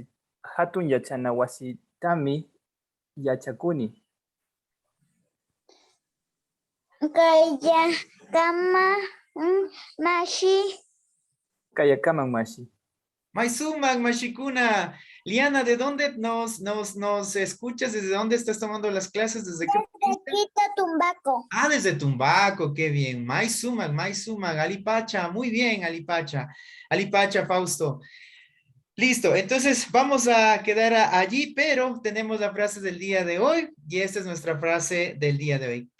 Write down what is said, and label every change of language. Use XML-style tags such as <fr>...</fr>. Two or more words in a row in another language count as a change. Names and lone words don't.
<qu>Hatun Yachanawasitami Yachakuni. Kaya Kama Mashi. Kayakaman Mashi. Maisumak, Mashikuna.</qu> <es>Liana, ¿de dónde nos escuchas? ¿Desde dónde estás tomando las clases? ¿Desde qué? Desde Tumbaco. Ah, desde Tumbaco, qué bien. Maisumak, Alipacha, muy bien, Alipacha, Fausto. Listo, entonces vamos a quedar allí, pero tenemos la frase del día de hoy y esta es nuestra frase del día de hoy.</es>